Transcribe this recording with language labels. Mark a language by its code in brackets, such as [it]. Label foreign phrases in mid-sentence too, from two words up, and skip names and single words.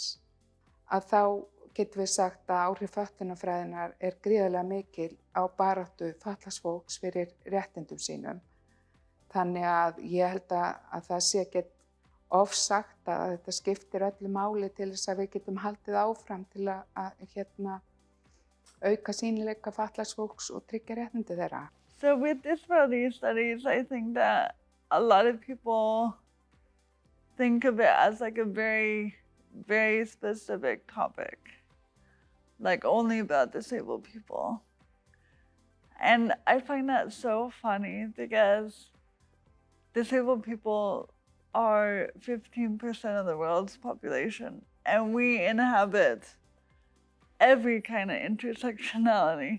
[is] Að þá getum við sagt að áhrif fötlunarfræðinnar gríðarlega mikil á baráttu fatlaðs fólks fyrir réttindum sínum. Þannig að ég held að það sé ekkert ofsagt að þetta skiptir öllu máli til þess að við getum haldið áfram til að auka sýnileika fatlaðs fólks og tryggja réttindi þeirra. [en] So with disability studies, I think that a lot of people think of it as like a very, very specific topic, like only about disabled people. And I find that so funny because disabled people are 15% of the world's population, and we inhabit every kind of intersectionality.